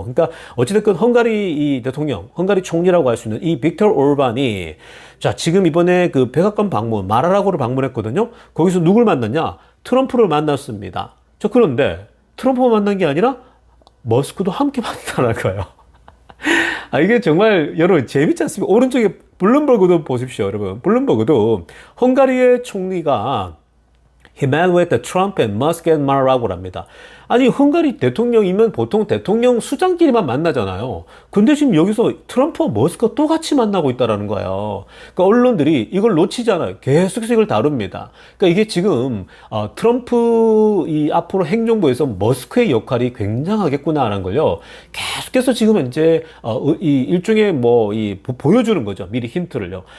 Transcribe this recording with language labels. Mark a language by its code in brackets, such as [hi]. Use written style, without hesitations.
[ko] 그러니까 어찌됐건 헝가리 이 대통령, 헝가리 총리라고 할 수 있는 이 빅터 오르반이, 자, 지금 이번에 그 백악관 방문, 마라라고를 방문했거든요. 거기서 누굴 만났냐? 트럼프를 만났습니다. 자, 그런데 트럼프만 만난 게 아니라 머스크도 함께 만나는 거예요. 이게 정말 여러분 재밌지 않습니까? 오른쪽에 블룸버그도 보십시오, 여러분. 블룸버그도 헝가리의 총리가 [en] He met with the Trump and Musk and Mar-a-Lago랍니다. [ko] 아니, 헝가리 대통령이면 보통 대통령 수장끼리만 만나잖아요. 근데 지금 여기서 트럼프와 머스크가 또 같이 만나고 있다는 거예요. 그러니까 언론들이 이걸 놓치지 않아요. 계속해서 이걸 다룹니다. 그러니까 이게 지금 트럼프 이 앞으로 행정부에서 머스크의 역할이 굉장하겠구나라는 걸요, 계속해서 지금 현재 이 일종의 보여주는 거죠. 미리 힌트를요.